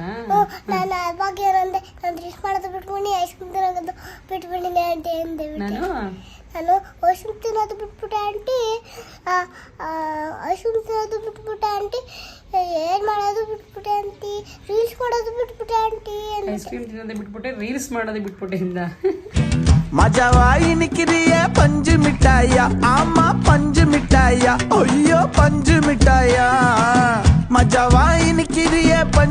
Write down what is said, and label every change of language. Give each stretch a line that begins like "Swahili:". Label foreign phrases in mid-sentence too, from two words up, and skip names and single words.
Kannada: ನಾನು ಅವಾಗ ಏನಂದೆ, ನಾನು ರೀಲ್ಸ್ ಮಾಡೋದು ಬಿಟ್ಬಿಟ್ಟು
English: ice cream
Kannada: ತಿನ್ನೋದು ಬಿಟ್ಬಿಟ್ಟಿನಿ ಆಂಟಿ ಅಂದೆ. ನಾನು
English: ice cream
Kannada: ತಿನ್ನೋದು ಬಿಟ್ಬಿಟ್ಟೆ ಆಂಟಿ,
English: ice cream
Kannada: ತಿನ್ನೋದು ಬಿಟ್ಬಿಟ್ಟೆ ಆಂಟಿ, ಏನು ಮಾಡೋದು ಬಿಟ್ಬಿಟ್ಟೆ ಆಂಟಿ, ರೀಲ್ಸ್ ಮಾಡೋದು ಬಿಟ್ಬಿಟ್ಟೆ ಆಂಟಿ.
English: ice cream
Kannada: ತಿನ್ನೋದು ಬಿಟ್ಬಿಟ್ಟೆ ರೀಲ್ಸ್ ಮಾಡೋದು ಬಿಟ್ಬಿಟ್ಟೆ ಇಂದ
Tamil: மஜவாயினிக்கிறிய பஞ்சு மிட்டாயா, ஆமா பஞ்சு மிட்டாயா, ஐயோ பஞ்சு மிட்டாயா, மஜவாயினிக்கிறிய பஞ்சு